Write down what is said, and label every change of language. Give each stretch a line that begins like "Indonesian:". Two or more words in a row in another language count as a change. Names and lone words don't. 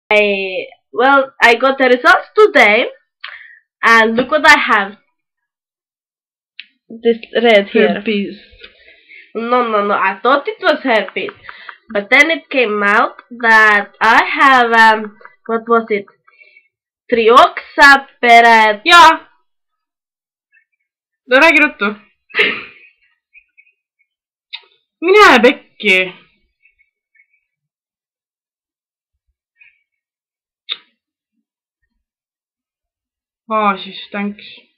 English: I got the results today, and look what I have. This red here. Herpes. No. I thought it was herpes, but then it came out that I have what was it? Trioxaperet.
Estonian: Jaa. No räägi ruttu. Mine pekki. Siis thanks.